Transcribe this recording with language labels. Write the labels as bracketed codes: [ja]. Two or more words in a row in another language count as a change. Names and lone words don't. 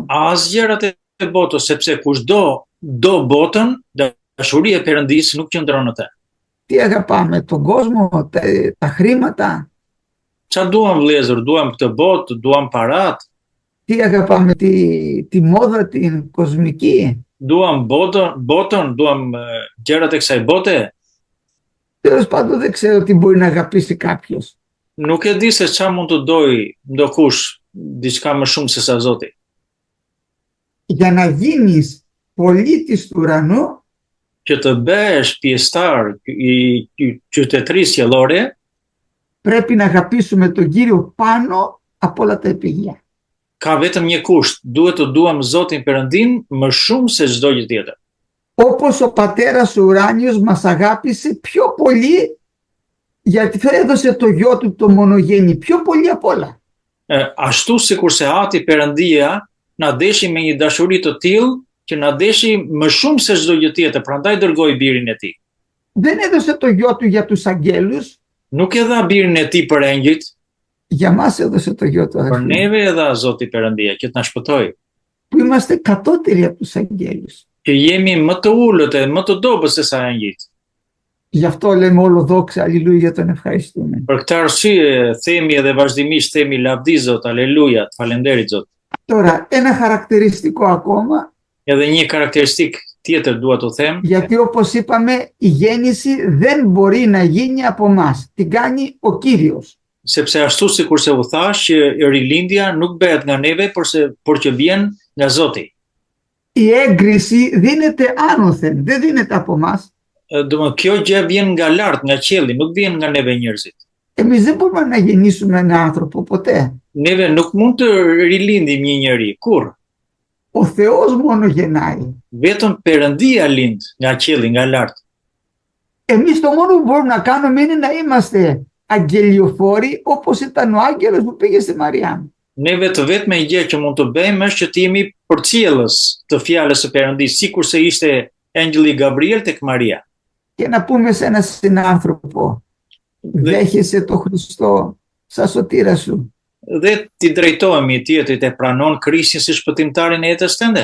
[sq] As gjërat e botës, sepse kushdo do botën, dashuria e Perëndis nuk qëndron në të. [el] Τι αγαπάμε, τον κόσμο, τα χρήματα. [sq] Çfarë duam vëllezër? Duam këtë botë, duam parat, [el] Τι αγαπάμε, τη μόδα, την κοσμική. [sq] duam botën, duam gjërat e kësaj bote. [el] Τέλος πάντων δεν ξέρω τι μπορεί να αγαπήσει κάποιος. [sq] Nuk e di se çfarë mund të doj ndokush diçka më shumë se sa Zoti. [el] Για να γίνεις πολίτης του ουρανού, [sq] Që të bëhesh pjesëtar i qytetërisë qiellore, [el] πρέπει να αγαπήσουμε τον Κύριο πάνω από όλα τα επίγεια. [sq] ka vetëm një kusht, duhet të duam Zotin Perëndin më shumë se çdo gjë tjetër. [el] Όπως ο πατέρας ο ουράνιος μας αγάπησε πιο πολύ, γιατί έδωσε το γιο του το μονογέννη, πιο πολύ απ' όλα. [sq] Ashtu sikurse Ati Perëndia na deshi me një dashuri të tillë që na deshi më shumë se çdo gjë tjetër, prandaj dërgoi birin e tij. [el] Δεν έδωσε το γιο του για τους αγγέλους, [sq] Nuk e dha birin e tij për engjëjt, [el] για μας έδωσε το γιο του, [sq] për [el] αδερφοί, [sq] neve e dha Zoti Perëndia që të na shpëtojë, [el] που είμαστε κατώτεροι από τους αγγέλους. [sq] që jemi më të ulët e më të dobët se sa engjëjt. [el] Γι' αυτό λέμε όλο δόξα, αλληλούια, τον ευχαριστούμε. [sq] Për këtë arsye themi edhe vazhdimisht themi lavdi Zot, aleluja, falenderit Zot. [el] Τώρα, ένα χαρακτηριστικό ακόμα, [sq] Edhe një karakteristik tjetër dua t'u them, [el] γιατί όπως είπαμε η γέννηση δεν μπορεί να γίνει από μας, την κάνει ο Κύριος. [sq] sepse ashtu sikurse u thash që rilindja nuk bëhet nga neve, por që vjen nga Zoti. [el] Η έγκριση δίνεται άνωθεν, δεν δίνεται από μας. [sq] Kjo gjë vjen nga lart, nga qielli, nuk vjen nga neve njerëzit. [el] Εμείς δεν μπορούμε να γεννήσουμε έναν άνθρωπο ποτέ. [sq] Neve nuk mund të rilindim një njeri, kur? [el] Ο Θεός μόνο γεννάει. [sq] Vetëm Perëndia lind nga qielli, nga lart. [el] Εμείς το μόνο που μπορούμε να κάνουμε είναι να είμαστε αγγελιοφόροι όπως ήταν ο άγγελος που πήγε στη Μαριάμ. [sq] Neve të vetme gjë që mund të bëjmë është që të jemi përcjellës të fjalës së Perëndisë, sikurse ishte engjëlli Gabriel tek Maria. [el] Και να πούμε σε έναν συνάνθρωπο, δέχεσαι το Χριστό σαν σωτήρα σου. [sq] Dhe ti drejtohemi tjetrit e pranon Krishtin si shpëtimtarin e jetës tënde.